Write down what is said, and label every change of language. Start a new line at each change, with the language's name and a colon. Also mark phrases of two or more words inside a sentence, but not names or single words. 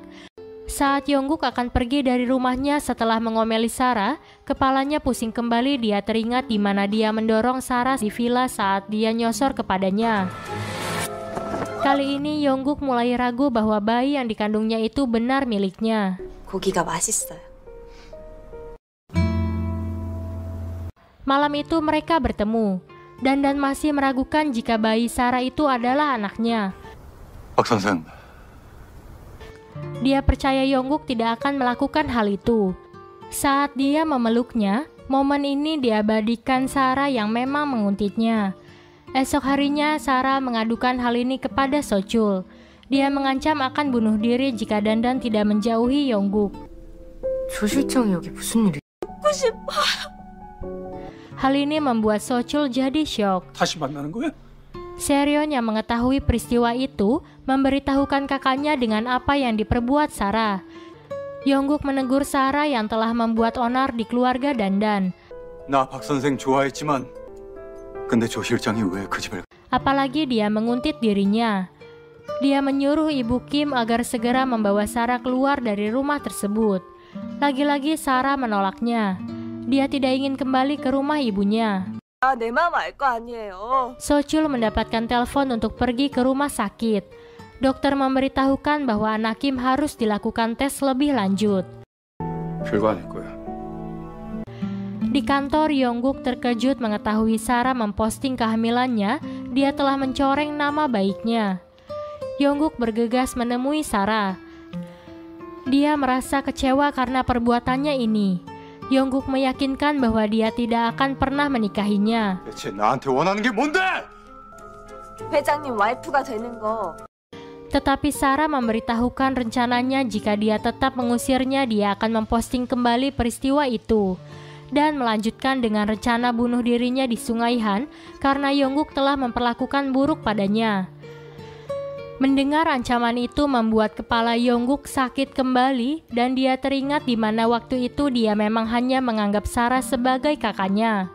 Indonesian: Saat Yongguk akan pergi dari rumahnya setelah mengomeli Sarah, kepalanya pusing kembali. Dia teringat di mana dia mendorong Sarah di villa saat dia nyosor kepadanya. Kali ini Yongguk mulai ragu bahwa bayi yang dikandungnya itu benar miliknya.
Korean: 고기가 맛있어요.
Indonesian: Malam itu mereka bertemu. Dandan masih meragukan jika bayi Sarah itu adalah anaknya.
Korean: 박 선생.
Indonesian: Dia percaya Yongguk tidak akan melakukan hal itu. Saat dia memeluknya, momen ini diabadikan Sarah yang memang menguntitnya. Esok harinya Sarah mengadukan hal ini kepada Sochul. Dia mengancam akan bunuh diri jika Dandan tidak menjauhi Yongguk.
Korean: 조 실장이 여기 무슨 일이? 먹고 싶어.
Indonesian: Hal ini membuat Sochul jadi syok.
Korean: 다시 만나는 거야?
Indonesian: Seryeon yang mengetahui peristiwa itu memberitahukan kakaknya dengan apa yang diperbuat Sarah. Yongguk menegur Sarah yang telah membuat onar di keluarga Dandan.
Korean: 나 박 선생 좋아했지만 근데 조 실장이 왜 그 집을?
Indonesian: Apalagi dia menguntit dirinya. Dia menyuruh Ibu Kim agar segera membawa Sarah keluar dari rumah tersebut. Lagi-lagi Sarah menolaknya. Dia tidak ingin kembali ke rumah ibunya.
Korean: 내 마음 알 거 아니에요.
Indonesian: Sochul mendapatkan telepon untuk pergi ke rumah sakit. Dokter memberitahukan bahwa anak Kim harus dilakukan tes lebih lanjut.
Korean: 별거 아닐 거야.
Indonesian: Di kantor, Yongguk terkejut mengetahui Sarah memposting kehamilannya. Dia telah mencoreng nama baiknya. Yongguk bergegas menemui Sarah. Dia merasa kecewa karena perbuatannya ini. Yongguk meyakinkan bahwa dia tidak akan pernah menikahinya.
Korean: 대체 나한테 원하는 게 뭔데? 회장님 와이프가 되는 거.
Indonesian: Tetapi Sarah memberitahukan rencananya jika dia tetap mengusirnya, dia akan memposting kembali peristiwa itu dan melanjutkan dengan rencana bunuh dirinya di Sungai Han karena Yongguk telah memperlakukan buruk padanya. Mendengar ancaman itu membuat kepala Yongguk sakit kembali dan dia teringat di mana waktu itu dia memang hanya menganggap Sarah sebagai kakaknya.